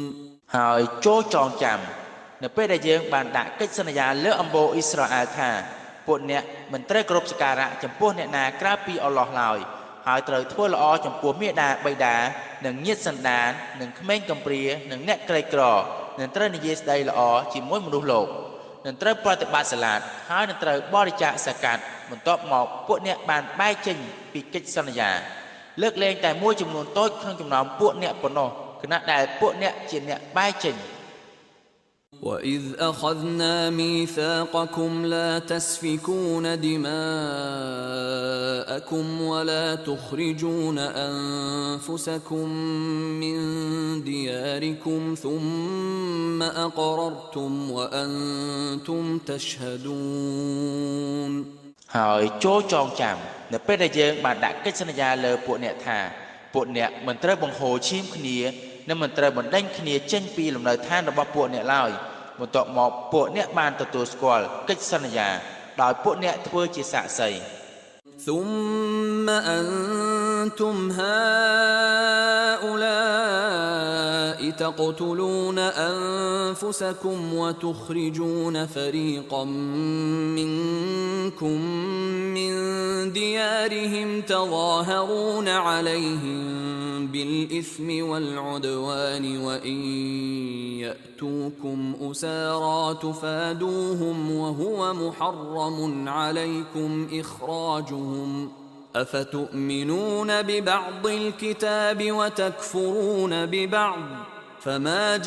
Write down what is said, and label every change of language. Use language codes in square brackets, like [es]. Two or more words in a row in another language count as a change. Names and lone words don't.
[km] ហើយចូលចងចាំនៅពេលដែលយើងបានដាក់កិច្ចសន្យាលើអំបូរអ៊ីស្រាអែលថាពួកអ្នកមិនត្រូវគោរពសក្ការៈចំពោះអ្នកណាក្រៅ ពីអល់ឡោះឡើយហើយត្រូវធ្វើល្អចំពោះមាតាបិតានិងញាតិសន្តាននិងក្មេងកំព្រានិងអ្នកក្រីក្រនិងត្រូវនិយាយស្ដីល្អជាមួយមនុស្សលោកនិងត្រូវប្រតិបត្តិសាឡាតហើយនឹងត្រូវបរិច្ចាគសកាត់បន្ទាប់មកពួកអ្នកបានបែកចេញពីកិច្ចសន្យាលើកលែងតែមួយចំនួនតូចក្នុងចំណោមពួកអ្នកប៉ុណ្ណោះខណៈដែលពួកអ្នកជាអ្នកបែកចេញ [ar] وإذ أخذنا ميثاقكم لا تسفكون دماءكم ولا تخرجون أنفسكم من دياركم ثم أقررتم وأنتم تشهدون [km] ហើយចូលចងចាំនៅពេលដែលយើងបានដាក់កិច្ចសន្យាលើពួកអ្នកថាពួកអ្នកមិនត្រូវបង្ហូរឈាមគ្នានិងមិនត្រូវបណ្ដេញគ្នាចេញពីលំនៅឋានរបស់ពួកអ្នកឡើយបន្ទាប់មកពួកអ្នកបានទទួលស្គាល់កិច្ចសន្យាដោយពួកអ្នកធ្វើជាសាក្សី [ar] ثم أنتم هؤلاء تقتلون أنفسكم وتخرجون فريقا منكم من ديارهم تظاهرون عليهم بالإثم والعدوان وإن يأتوكم أسارى تفادوهم وهو محرم عليكم إخراجهم أفتؤمنون ببعض الكتاب وتكفرون ببعض فما